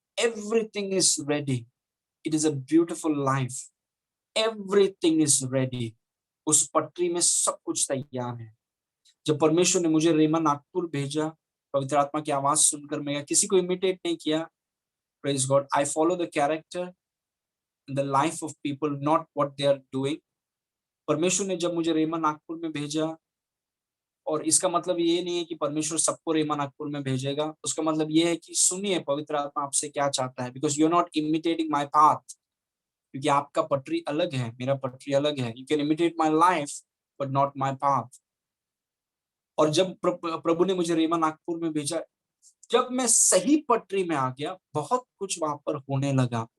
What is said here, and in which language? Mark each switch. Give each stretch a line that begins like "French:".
English: Everything is ready. It is a beautiful life. Everything is ready.
Hindi: उस पटरी में सब कुछ तैयार है। जब परमेश्वर ने मुझे रेमा नागपुर भेजा, पवित्र आत्मा की आवाज सुनकर, मैं किसी को इमिटेट नहीं किया।
English: Praise God. I follow the character, in the life of people, not what they are doing.
Hindi: परमेश्वर ने जब मुझे रेमा नागपुर में भेजा, और इसका मतलब ये नहीं है कि परमेश्वर सबको रेमा नागपुर में भेजेगा, उसका मतलब ये है कि सुनिए पवित्र आत्मा आपसे क्या चाहता है,
English: because you are not imitating my path,
Hindi: क्योंकि आपका पटरी अलग है, मेरा पटरी अलग है.
English: You can imitate my life but not my path.
Hindi: और जब प्रभु ने मुझे रेमा नागपुर में भेजा, जब मैं सही पटरी में आ गया, बहुत कुछ वहां पर होने लगा.